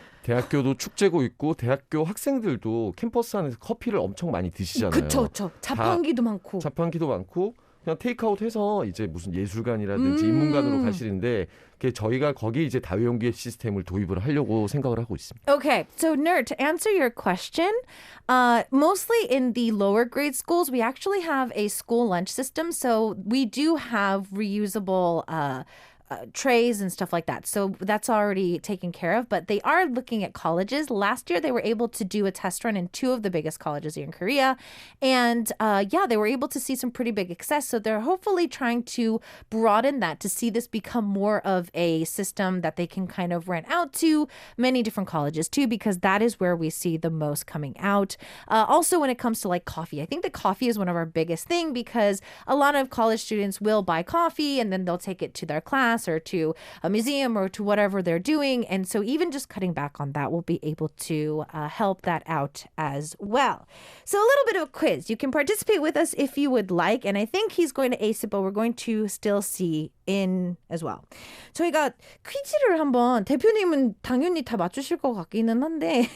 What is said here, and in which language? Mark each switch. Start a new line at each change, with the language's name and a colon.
Korean: 대학교도 축제고 있고 대학교 학생들도 캠퍼스 안에서 커피를 엄청 많이 드시잖아요. 그렇죠. 자판기도 많고. 그냥 테이크아웃 해서 이제 무슨 예술관이라든지 인문관으로 가시는데 저희가 거기 이제 다회용기 시스템을 도입을 하려고 생각을 하고 있습니다.
English: Okay, so Nerd, to answer your question, mostly in the lower grade schools, we actually have a school lunch system. So we do have reusable trays and stuff like that. So that's already taken care of. But they are looking at colleges. Last year, they were able to do a test run in 2 of the biggest colleges here in Korea. And they were able to see some pretty big success. So they're hopefully trying to broaden that to see this become more of a system that they can kind of rent out to many different colleges too, because that is where we see the most coming out. Also, when it comes to like coffee, I think the coffee is one of our biggest thing because a lot of college students will buy coffee and then they'll take it to their class or to a museum or to whatever they're doing. And so even just cutting back on that will be able to help that out as well. So a little bit of a quiz. You can participate with us if you would like. And I think he's going to ace it, but we're going to still see in as well.
Korean: 저희가 퀴즈를 한번 대표님은 당연히 다 맞추실 것 같기는 한데